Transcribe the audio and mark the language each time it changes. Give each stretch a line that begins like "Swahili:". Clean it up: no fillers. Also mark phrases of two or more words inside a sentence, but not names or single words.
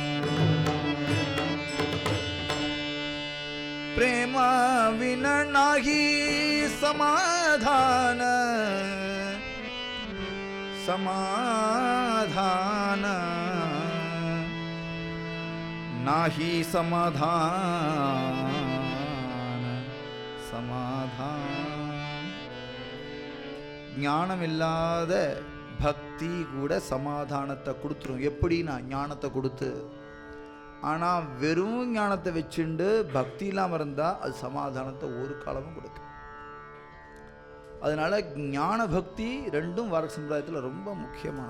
Marathi: प्रेम विन नाही समाधान, समाधान नाही समाधान, समाधान.
Tamil: ஞானம் இல்லாத பக்தி கூட சமாதானத்தை கொடுத்துரும். எப்படின்னா ஞானத்தை கொடுத்து. ஆனால் வெறும் ஞானத்தை வச்சுண்டு பக்தி இல்லாமல் இருந்தால் அது சமாதானத்தை ஒரு காலமும் கொடுக்கும். அதனால ஞான பக்தி ரெண்டும் வர சம்பிரதாயத்தில் ரொம்ப முக்கியமானது.